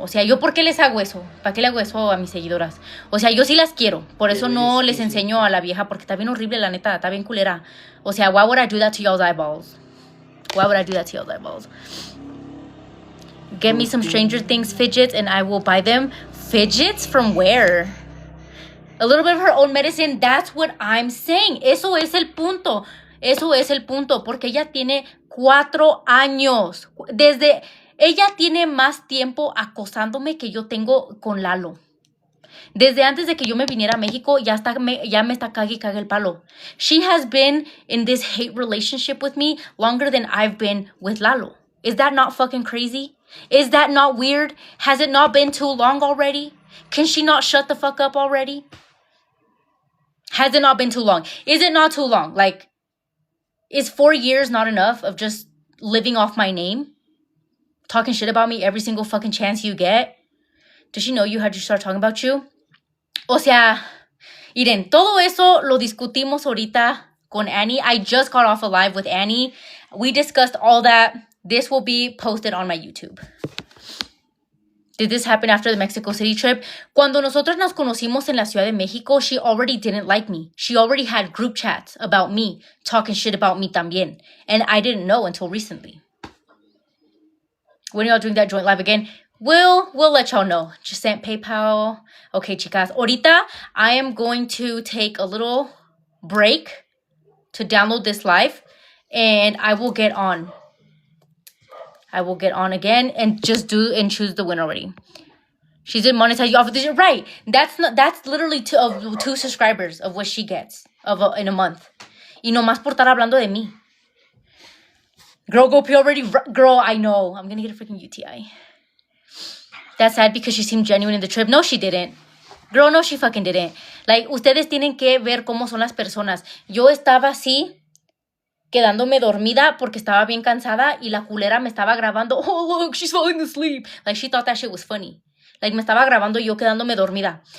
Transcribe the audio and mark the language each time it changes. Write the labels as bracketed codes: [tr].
[es] O sea, ¿yo por qué les hago eso? ¿Para qué le hago eso a mis seguidoras? O sea, yo sí las quiero. Por eso no les enseño a la vieja, porque está bien horrible, la neta. Está bien culera. O sea, [en] why would I do that to y'all's eyeballs? Why would I do that to y'all's eyeballs? Get me some Stranger Things fidgets and I will buy them. Fidgets from where? A little bit of her own medicine. That's what I'm saying. [es] Eso es el punto. Eso es el punto. Porque ella tiene 4 años. Ella tiene más tiempo acosándome que yo tengo con Lalo. Desde antes de que yo me viniera a México, ya me está cague el palo. [en] She has been in this hate relationship with me longer than I've been with Lalo. Is that not fucking crazy? Is that not weird? Has it not been too long already? Can she not shut the fuck up already? Has it not been too long? Is it not too long? Like, is 4 years not enough of just living off my name? Talking shit about me every single fucking chance you get? Does she know you had to start talking about you? [es] O sea, miren, todo eso lo discutimos ahorita con Annie. [en] I just got off a live with Annie. We discussed all that. This will be posted on my YouTube. Did this happen after the Mexico City trip? [es] Cuando nosotros nos conocimos en la Ciudad de México, [en] she already didn't like me. She already had group chats about me, talking shit about me [es] también. [en] And I didn't know until recently. When are y'all doing that joint live again? We'll let y'all know. Just sent PayPal. Okay, chicas. Ahorita, I am going to take a little break to download this live. And I will get on. I will get on again and just choose the win already. She did monetize you off of this. Right. That's literally 2 subscribers of what she gets in a month. [es] Y nomás por estar hablando de mí. [en] Girl, go pee already. Girl, I know. I'm going to get a freaking UTI. That's sad because she seemed genuine in the trip. No, she didn't. Girl, no, she fucking didn't. [es] Like, ustedes tienen que ver cómo son las personas. Yo estaba así, quedándome dormida porque estaba bien cansada y la culera me estaba grabando. [en] Oh, look, she's falling asleep. Like, she thought that shit was funny. [es] Like, me estaba grabando yo quedándome dormida.